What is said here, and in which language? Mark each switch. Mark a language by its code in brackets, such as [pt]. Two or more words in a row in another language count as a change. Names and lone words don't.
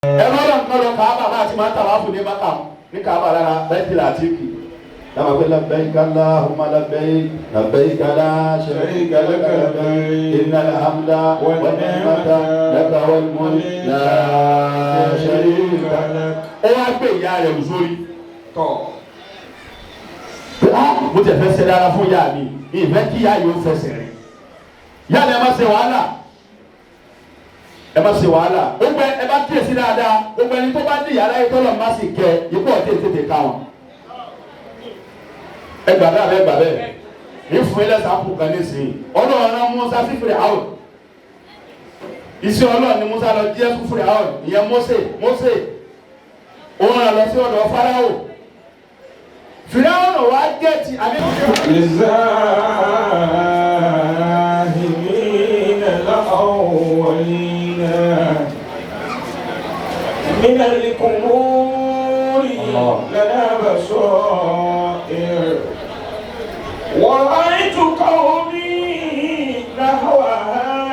[yo] Ẹlọ́rọ̀ nǹkan lọ Káàbà máa ti máa ń tàwa fún ní Mákà ní Káàbà lára Baitul Atiq. Dábàá pé [ar] لبيك اللهم لبيك لبيك لا شريك لك لبيك إن الحمد والنعمة لك والملك لا شريك لك. [yo] Ó wá gbé ìyá rẹ̀ sórí. Mo tẹ̀ fẹ́ ṣe dára fún ìyá mi, ìfẹ́ kí ìyá yóò fẹsẹ̀ rìn. Ìyá ni ẹ má ṣe wàhálà. Ẹ má ṣe wàhálà. Gbogbo ẹ bá kíyèsí dáadáa. Gbogbo ẹni tó bá ní ìyá láyé tọ́lọ̀ má sì kẹ ikú ọ̀tẹ̀ tètè ká wọn. Ẹ gbà bẹ́ẹ̀ ẹ gbà bẹ́ẹ̀. Ìfún ilẹ̀ sàpù kan nísìnyí. Ọlọ́run rán Musa sí Fíráò. Iṣẹ́ Ọlọ́run ni Musa lọ jẹ́ fún Fíráò. Ìyẹn Mósè. Òun rán lọ sí ọ̀dọ̀ Fáráò. Fíráò náà wá gẹ̀ẹ́tì àbí. [ar] من القبور لنا بصائر ورأيت قومي نحوها